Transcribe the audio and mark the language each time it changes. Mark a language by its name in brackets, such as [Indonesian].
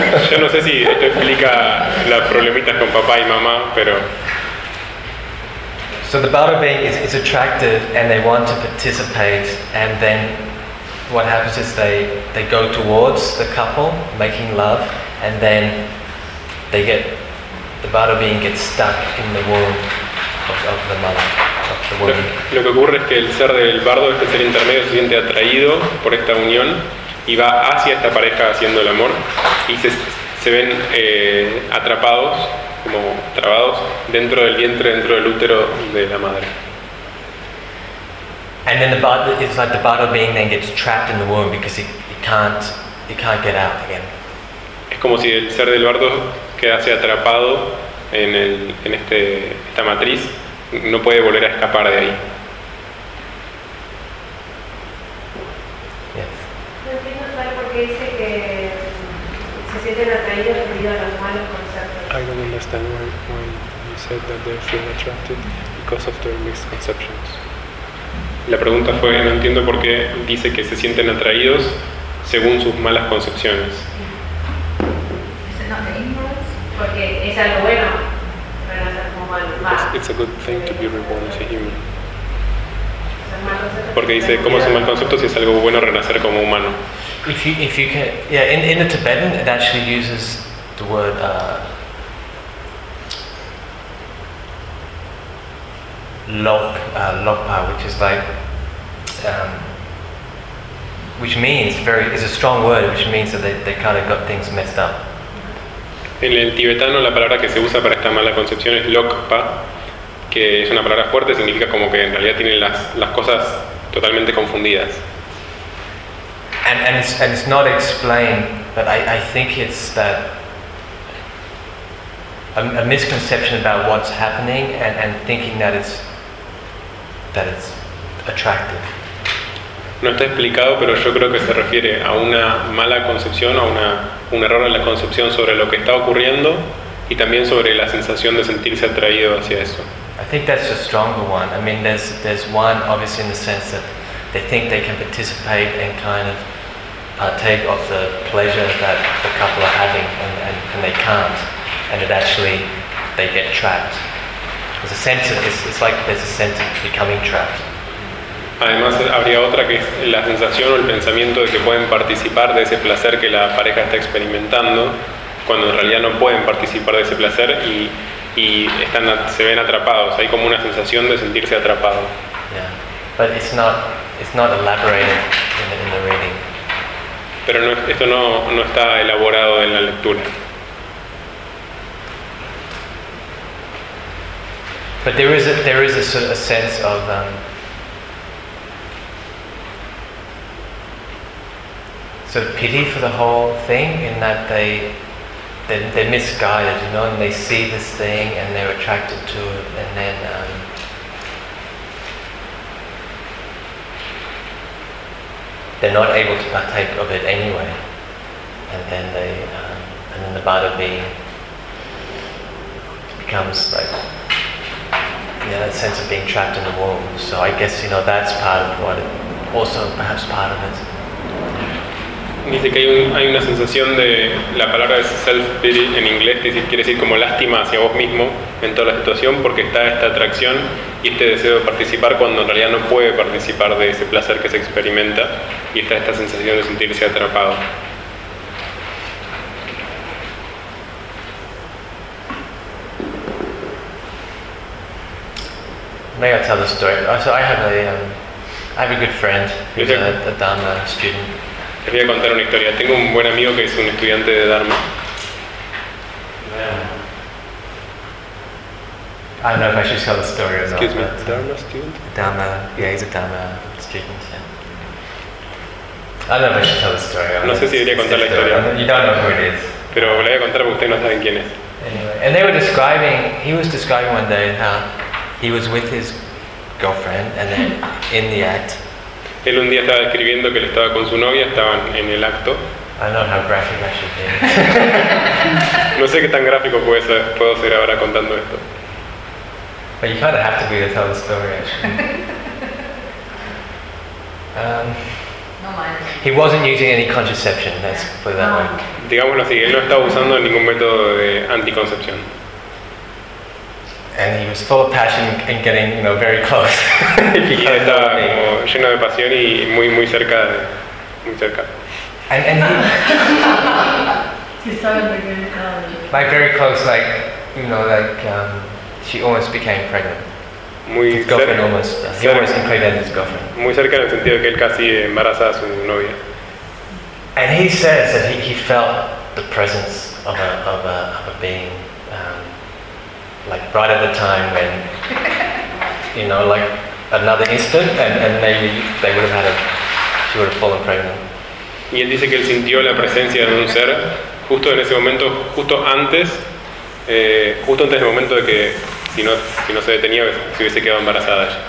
[Spanish] Yo no sé si esto explica las problemitas con papá y mamá, pero. [English] So the Bardo being is attracted and they want to participate, and then what happens is they go towards the couple making love, and then the Bardo being gets stuck in the womb of the mother, of the woman. [Spanish] Lo que ocurre es que el ser del bardo, este ser intermedio, se siente atraído por esta unión y va hacia esta pareja haciendo el amor, y se ven atrapados, como trabados dentro del vientre, dentro del útero de la madre. [English] And then it's like the Bardo being then gets trapped in the womb because he can't get out again. [Spanish] Es como si el ser del bardo quedase atrapado en esta matriz, no puede volver a escapar de ahí. [English] Yes. I don't understand why you said that they feel attracted because of their misconceptions. [Spanish] La pregunta fue, no entiendo por qué dice que se sienten atraídos según sus malas concepciones. [English] Is it not the ignorance? [Spanish] Porque es algo bueno renacer como humano. [English] It's a good thing to be reborn as a human. [Spanish] Porque dice, ¿cómo es un mal concepto si es algo bueno renacer como humano? [English] In the Tibetan, it actually uses the word Lokpa, which is like, which means very is a strong word, which means that they kind of got things messed up. [Spanish] En el tibetano la palabra que se usa para esta mala concepción es lokpa, que es una palabra fuerte, significa como que en realidad tienen las cosas totalmente confundidas. [English] And it's not explained, but I think it's that a misconception about what's happening and thinking that it's attractive. [Spanish] No está explicado, pero yo creo que se refiere a una mala concepción, a un error en la concepción sobre lo que está ocurriendo, y también sobre la sensación de sentirse atraído hacia eso. [English] I think that's a stronger one. I mean, there's one obviously in the sense that they think they can participate and kind of partake of the pleasure that the couple are having, and they can't, and it actually they get trapped. There's a sense of it's like there's a sense of becoming trapped. [Spanish] Además, habría otra que es la sensación o el pensamiento de que pueden participar de ese placer que la pareja está experimentando, cuando en realidad no pueden participar de ese placer y están se ven atrapados. Hay como una sensación de sentirse atrapado. [English] Yeah, but it's not elaborated in the reading. [Spanish] Pero no, esto no está elaborado en la lectura. [English] But there is a sort of a sense of sort of pity for the whole thing, in that they're misguided, you know, and they see this thing and they're attracted to it, and then they're not able to partake of it anyway, and then they and then the Bada being becomes like, you know, that sense of being trapped in the womb. So I guess, you know, that's part of what it, also perhaps part of it. [Spanish] Dice que hay una sensación de la palabra es self-pity en inglés, que quiere decir como lástima hacia vos mismo en toda la situación, porque está esta atracción y este deseo de participar cuando en realidad no puede participar de ese placer que se experimenta, y está esta sensación de sentirse atrapado. [English] May I tell the story? So I have a good friend who's a Dharma student. [Spanish] Les voy a contar una historia. Tengo un buen amigo que es un estudiante de Dharma. [English] I don't know if I should tell the story or not. Excuse me, Dharma student? Dharma, yeah, he's a Dharma student, yeah. I don't know if I should tell the story. [Spanish] No sé si debería contar la historia. [English] You don't know who it is. [Spanish] Pero la voy a contar porque ustedes no saben quién es. [English] Anyway, and they were describing, he was describing one day how he was with his girlfriend, and then in the act, [Spanish] él un día estaba escribiendo que él estaba con su novia, estaban en el acto. [English] I don't know how graphic I should be. [Spanish] No sé qué tan gráfico puedo ser ahora contando esto. [English] But you kind of have to be to tell the story, actually. No mind. He wasn't using any contraception, let's put that way. [Spanish] Digámoslo así, él no estaba usando ningún método de anticoncepción. [English] And he was full of passion and getting, you know, very close. [Spanish] Y estaba como lleno de pasión y muy muy cerca, de, muy cerca. [English] And he, like very close, like, you know, like she almost became pregnant. [Spanish] Muy [English] his girlfriend almost. He almost impregnated his girlfriend. [Spanish] Muy cerca, en el sentido que él casi embarazaba a su novia. [English] And he says that he felt the presence of a being. Like right at the time when, you know, like another instant, and maybe they would have had a, she would have fallen pregnant. [Spanish] Y él dice que él sintió la presencia de un ser justo en ese momento, justo antes del momento de que si no se detenía, se hubiese quedado embarazada.